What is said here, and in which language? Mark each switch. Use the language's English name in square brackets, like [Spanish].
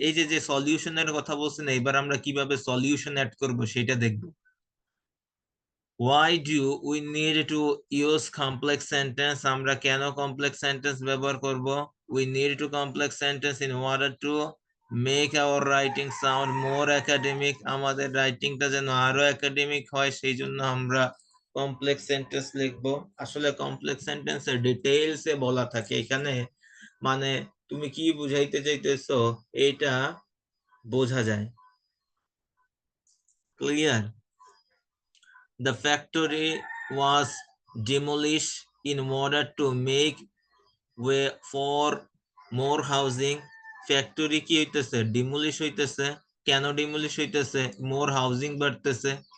[Bangla] এই যে যে সলিউশনের কথা বলছেন, এবার আমরা কিভাবে সলিউশন অ্যাড করব সেটা দেখব। [English] Why do we need to use complex sentence? [Bangla] আমরা কেন কমপ্লেক্স সেন্টেন্স ব্যবহার করব? [English] We need to complex sentence in order to make our writing sound more academic. [Bangla] আমাদের রাইটিংটা যেন আরো একাডেমিক হয়, সেই জন্য আমরা কমপ্লেক্স সেন্টেন্স লিখব। আসলে কমপ্লেক্স সেন্টেন্সের ডিটেইলসে বলা থাকে এখানে, মানে তুমি কি বুঝাইতে চাইতেছো এটা বোঝা যায়। Clear? [English] The factory was demolished in order to make way for more housing. [Bangla] Factory কি হইতেছে? ডিমোলিশ হইতেছে। কেন ডিমোলিশ হইতেছে? মোর হাউজিং বাড়তেছে।